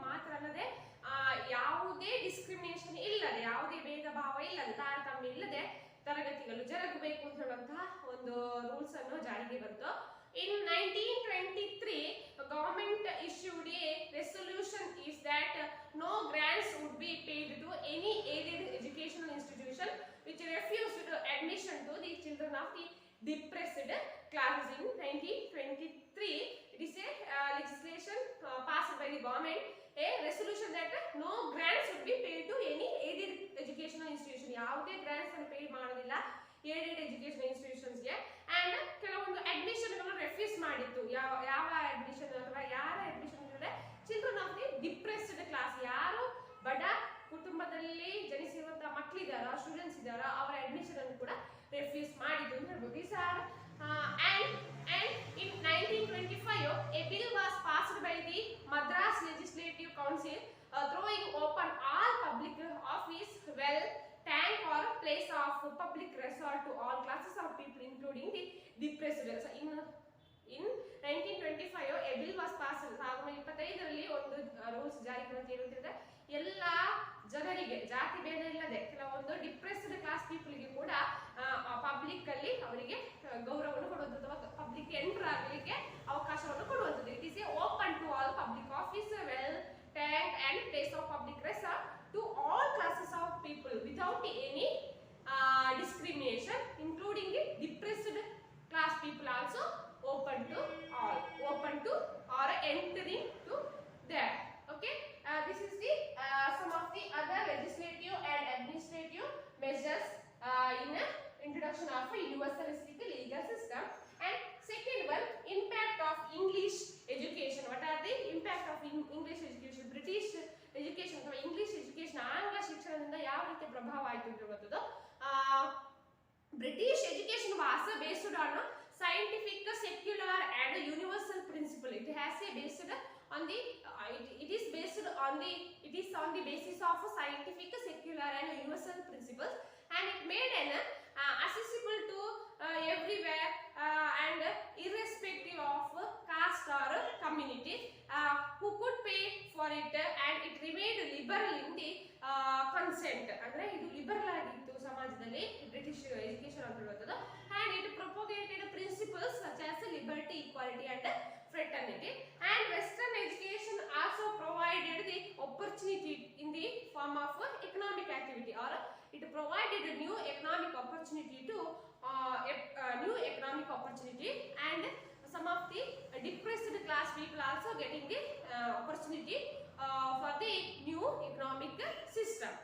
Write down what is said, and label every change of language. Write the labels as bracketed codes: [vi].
[kn] ಮಾತ್ರ ಅಲ್ಲದೆ ಯಾವುದೇ ಡಿಸ್ಕ್ರಿಮಿನೇಷನ್ ಇಲ್ಲದೆ, ಯಾವುದೇ ಭೇದ ಭಾವ ಇಲ್ಲದೆ, ತಾರತಮ್ಯ ಇಲ್ಲದೆ ತರಗತಿಗಳು ಜರುಗಬೇಕು ಅಂತ ಹೇಳುವಂತಹ ಒಂದು ರೂಲ್ಸ್ ಅನ್ನು ಜಾರಿಗೆ ಬಂತು. [en] In 1923, the government issued a resolution is that no grants would be paid to any aided educational institution which refused admission to the children of the depressed classes. In 1923, it is a legislation passed by the government, a resolution that no grants would be paid to any aided educational institution. [kn] ಯಾವುದೇ grants ಅನ್ನು pay ಮಾಡೋದಿಲ್ಲ [en] aided education institutions [kn] ಗೆ. And ಕೆಲವೊಂದು admission ಗಳನ್ನು refuse ಮಾಡಿತ್ತು. ಯಾವ admission ಅಥವಾ ಯಾರ ಅಡ್ಮಿಷನ್ ಅಂದ್ರೆ [en] children of the depressed class, [kn] ಯಾರು ಬಡ ಕುಟುಂಬದಲ್ಲಿ ಜನಿಸಿರುವಂತಹ ಮಕ್ಕಳಿದಾರ, ಸ್ಟೂಡೆಂಟ್ಸ್ ಇದಾರ, ಅವರ ಅಡ್ಮಿಷನ್ ಅನ್ನು ಕೂಡ ರೆಫ್ಯೂಸ್ ಮಾಡಿದ್ದು ಅಂತ ಹೇಳ್ಬೋದು. [en] These are and in 1925 a bill was passed by the Madras Legislative Council throwing open all public office, well, tank or place of public resort to all classes of people including the depressed. So in 1925 a bill was passed. [kn] 1925 ರಲ್ಲಿ ಒಂದು rules ಜಾರಿಗೆ ಬಂತು. ಏನಂತಂದ್ರೆ ಎಲ್ಲ ಜನರಿಗೆ ಜಾತಿ ಭೇದ ಇಲ್ಲದೆ ಕೆಲವೊಂದು [en] depressed class people [kn] ಗೆ ಕೂಡ ಪಬ್ಲಿಕ್ ಅಲ್ಲಿ ಅವರಿಗೆ ಗೌರವವನ್ನು ಕೊಡುವಂಥದ್ದು ಅಥವಾ ಪಬ್ಲಿಕ್ ಎಂಟರ್ ಆಗಲಿಕ್ಕೆ ಅವಕಾಶವನ್ನು ಕೊಡುವಂಥದ್ದು. [en] It is a open to all public office, well, tank and place of public resort to all classes of people without any discrimination, including the depressed class people also open to all, open to or entering to there. Okay, this is the some of the other legislative and administrative measures in introduction of a universalistic legal system. And second one, impact of English education. What are the impact of English education? British education [kn] ಅಥವಾ English education, ಆಂಗ್ಲ ಶಿಕ್ಷಣದಿಂದ ಯಾವ ರೀತಿ ಪ್ರಭಾವ ಆಯಿತು ಅಂತ ಹೇಳುವಂಥದ್ದು. [en] British education was based on scientific, secular and universal principle. It has a based on the it is based on the basis of scientific, secular and universal principles, and it made an accessible to everywhere and irrespective of caste or community who could pay for it, and it remained liberal in the consent. [kn] ಅಂದ್ರೆ ಇದು liberal ಆಗಿತ್ತು ಸಮಾಜದಲ್ಲಿ British education ಅಂತ ಹೇಳುವಂಥದ್ದು. [en] and it propagated principles such as liberty, equality and fraternity. And western education also provided the opportunity in the form of economic activity, or it provided a new economic opportunity to new economic opportunity, and some of the depressed class people also getting the opportunity for the new economic system.